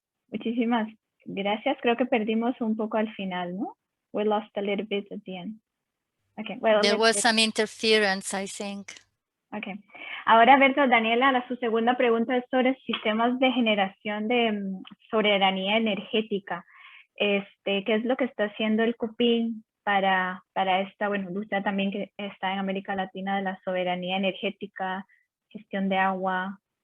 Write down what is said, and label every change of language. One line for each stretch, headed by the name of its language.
Spanish: Muchísimas gracias. Creo que perdimos un poco al final, ¿no?
English: We lost a little bit at the end. Okay, well, There was some interference, I think. Okay.
Spanish: Ahora, Berta, Daniela, su segunda pregunta es sobre sistemas de generación de soberanía energética. ¿Qué es lo que está haciendo el COPINH para esta lucha también que está en América Latina de la soberanía energética, gestión de agua?